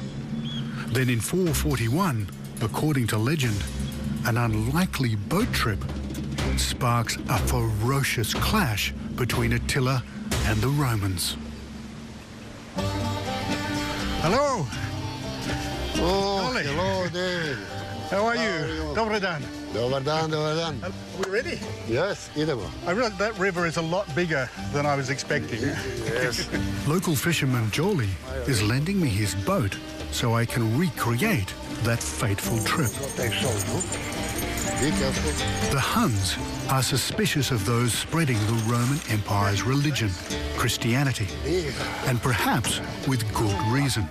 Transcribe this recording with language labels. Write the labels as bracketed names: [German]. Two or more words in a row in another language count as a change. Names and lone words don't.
[English] Then in 441, according to legend, an unlikely boat trip sparks a ferocious clash between Attila and the Romans. Hello. Oh, Ollie. hello, David. How are you? [Serbian] Dobar dan. Dobar dan, dobar dan. [English] Are we ready? Yes, idemo. I realize that river is a lot bigger than I was expecting. Yes. Local fisherman Jolly is lending me his boat so I can recreate that fateful trip. Be careful. The Huns are suspicious of those spreading the Roman Empire's religion, Christianity, and perhaps with good reason.